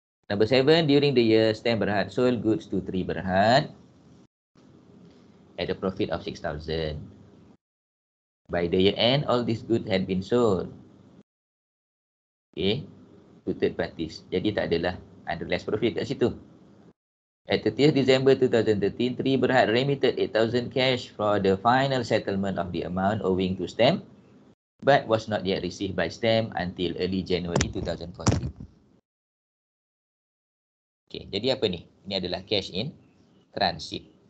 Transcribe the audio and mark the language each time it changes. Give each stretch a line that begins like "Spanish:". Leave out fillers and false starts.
English: Number 7, during the year, Stem Berhad sold goods to 3 Berhad at a profit of 6,000. By the year end, all these goods had been sold. Okay. To third parties.
Malay: Jadi tak adalah unrealized profit kat situ.
English: At 30th December 2013, 3 Berhad remitted 8,000 cash for the final settlement of the amount owing to Stem, but was not yet received by Stem until early January 2014.
Malay: Okay, jadi apa ni? Ini adalah cash in transit.